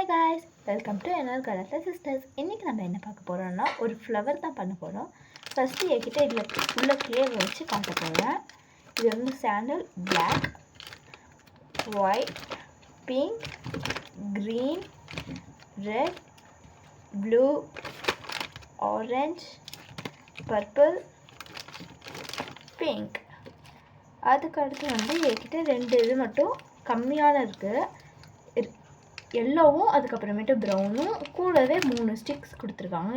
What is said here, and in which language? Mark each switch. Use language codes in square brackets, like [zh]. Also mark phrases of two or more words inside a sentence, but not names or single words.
[en] guys, welcome to another Colorful Sisters. [ta] இன்னைக்கு நம்ம என்ன பார்க்க போறோம்னா ஒரு ஃப்ளவர் தான் பண்ண போறோம். ஃபர்ஸ்ட் என்கிட்ட இதுல உள்ள கிளே வச்சு காட்ட போறேன். இது வந்து சாண்டல், [en] black, white, pink, green, red, blue, orange, purple, pink. [ta] அதுக்கு அடுத்து வந்து என்கிட்ட ரெண்டு இது மட்டும் கம்மியான இருக்கு. எல்லோவும் அதுக்கப்புறமேட்டு ப்ரௌனும் கூடவே 3 ஸ்டிக்ஸ் கொடுத்துருக்காங்க.